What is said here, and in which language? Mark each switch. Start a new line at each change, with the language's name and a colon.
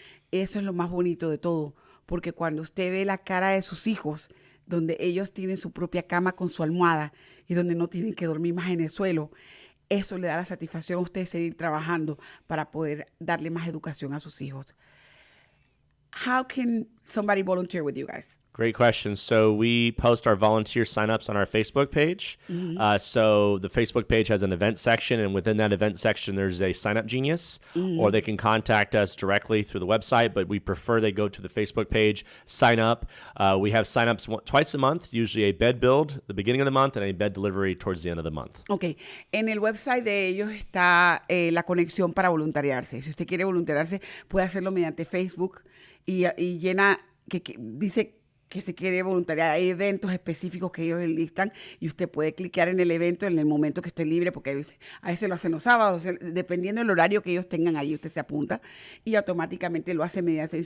Spanish: Eso es lo más bonito de todo, porque cuando usted ve la cara de sus hijos, donde ellos tienen su propia cama con su almohada y donde no tienen que dormir más en el suelo, eso le da la satisfacción a usted de seguir trabajando para poder darle más educación a sus hijos.
English: How can somebody volunteer with you guys? Great question. So we post our volunteer signups on our Facebook page. Mm-hmm. So the Facebook page has an event section, and within that event section, there's a sign up genius, or they can contact us directly through the website, but we prefer they go to the Facebook page, sign up. We have signups twice a month, usually a bed build at the beginning of the month and a bed delivery towards the end of the month.
Spanish: Ok, en el website de ellos está la conexión para voluntariarse. Si usted quiere voluntariarse, puede hacerlo mediante Facebook y llena, dice que se quiere voluntariar. Hay eventos específicos que ellos listan y usted puede clicar en el evento en el momento que esté libre, porque a veces lo hacen los sábados, dependiendo del horario que ellos tengan ahí, usted se apunta y automáticamente lo hace mediante.